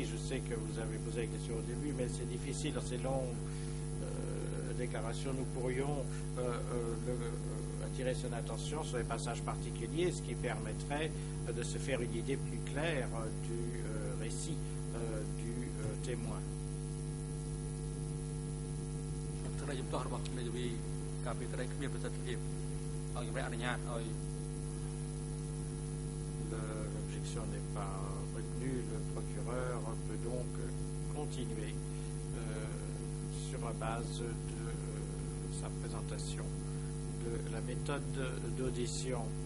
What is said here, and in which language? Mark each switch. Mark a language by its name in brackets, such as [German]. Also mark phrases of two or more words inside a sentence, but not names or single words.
[French] Je sais que vous avez posé la question au début, mais c'est difficile dans ces longues déclarations. Nous pourrions attirer son attention sur les passages particuliers, ce qui permettrait de se faire une idée plus claire du récit du témoin. [Khmer] ក្តីជំទាស់របស់មេធាវីការពីក្តីគ្មានប្រសិទ្ធភាពឲ្យជំរះអនុញ្ញាតឲ្យ [French] L'objection n'est pas retenue. Le procureur peut donc continuer sur la base de sa présentation de la méthode d'audition.